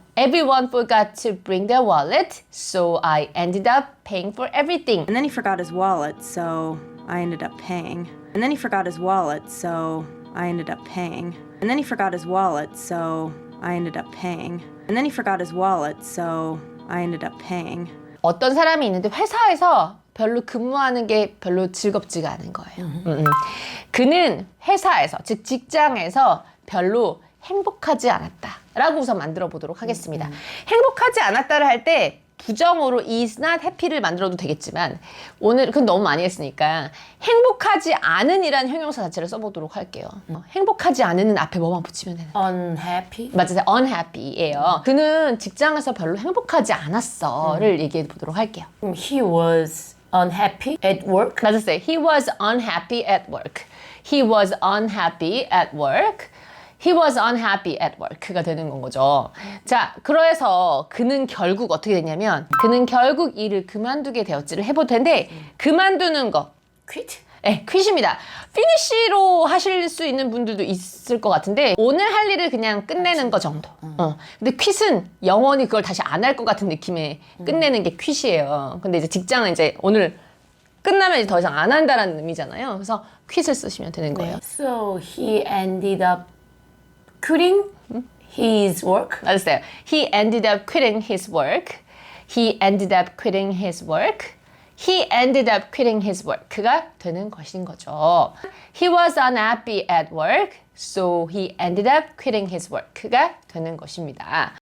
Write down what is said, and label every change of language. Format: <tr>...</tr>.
<en>Everyone forgot to bring their wallet, so I ended up paying for everything. And then he forgot his wallet, so I ended up paying. And then he forgot his wallet, so I ended up paying. And then he forgot his wallet, so I ended up paying. And then he forgot his wallet, so I ended up paying.</en> <ko>어떤 사람이 있는데 회사에서 별로 근무하는 게 별로 즐겁지가 않은 거예요. 그는 회사에서, 즉 직장에서 별로 행복하지 않았다라고 우선 만들어 보도록 하겠습니다. 행복하지 않았다를 할 때 부정어로</ko> <en>is not happy</en> <ko>를 만들어도 되겠지만 오늘 그건 너무 많이 했으니까 행복하지 않은이란 형용사 자체를 써보도록 할게요. 행복하지 않은은 앞에 뭐만 붙이면 되는</ko> <en>Unhappy.</en> <ko>맞아요. unhappy예요. 그는 직장에서 별로 행복하지 않았어를 얘기해 보도록 할게요.</ko> <en>He was unhappy at work.</en> <ko>맞았어요.</ko> <en>He was unhappy at work. He was unhappy at work. He was unhappy at work가</en> <ko>되는 건 거죠. 자, 그래서 그는 결국 어떻게 됐냐면 그는 결국 일을 그만두게 되었지를 해볼 텐데 그만두는 거</ko> <en>Quit.</en> <ko>네, quit입니다. finish로 하실 수 있는 분들도 있을 것 같은데 오늘 할 일을 그냥 끝내는 거 정도. 근데 quit은 영원히 그걸 다시 안 할 것 같은 느낌에 끝내는 게 quit이에요. 근데 이제 직장은 이제 오늘 끝나면 이제 더 이상 안 한다라는 의미잖아요. 그래서 quit을 쓰시면 되는 거예요.</ko> <en>So he ended up quitting his work.</en> <ko>맞았어요.</ko> <en>He ended up quitting his work. He ended up quitting his work. He ended up quitting his work가</en> <ko>되는 것인 거죠.</ko> <en>He was unhappy at work, so he ended up quitting his work가</en> <ko>되는 것입니다.</ko>